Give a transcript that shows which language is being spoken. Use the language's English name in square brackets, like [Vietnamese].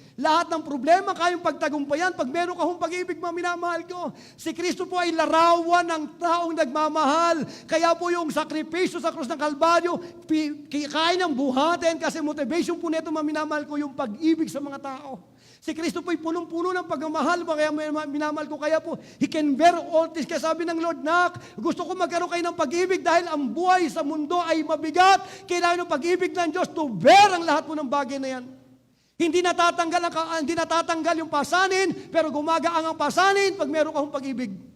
[Filipino] Lahat ng problema kayong pagtagumpayan. Pag meron ka hong pag-ibig, mga minamahal ko, si Kristo po ay larawan ng taong nagmamahal. Kaya po yung sakripisyo sa krus ng Kalbaryo, kaya niyang buhatin kasi motivation po nito, mga minamahal ko, yung pag-ibig sa mga tao. Si Kristo po ay punong-puno ng pagmamahal. Kaya minamahal ko, kaya po, [English] He can bear all this. [Filipino] Kaya sabi ng Lord, Nak, gusto ko magkaroon kayo ng pag-ibig dahil ang buhay sa mundo ay mabigat. Kailangan ng pag-ibig ng Diyos [English] to bear [Filipino] ang lahat po ng bagay na yan. Hindi natatanggal yung pasanin, pero gumagaang ang pasanin pag meron kang pag-ibig.